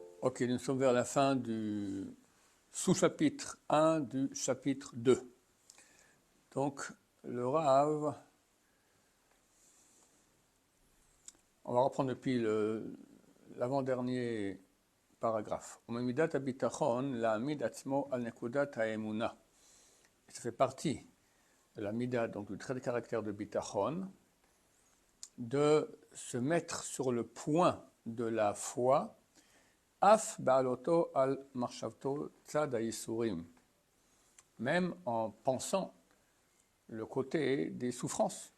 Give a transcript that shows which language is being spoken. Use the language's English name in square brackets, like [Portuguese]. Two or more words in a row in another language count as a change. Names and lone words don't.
[French] Ok, nous sommes vers la fin du sous-chapitre 1 du chapitre 2. Donc, le Rav, on va reprendre depuis l'avant-dernier paragraphe. [Hebrew] מדת הבטחון להעמיד עצמו על נקודת האמונה. [French] Ça fait partie de la mida, donc du trait de caractère de bitachon, de se mettre sur le point de la foi. [Hebrew] אף בהעלותו על מחשבתו צד היסורים, [French] même en pensant le côté des souffrances.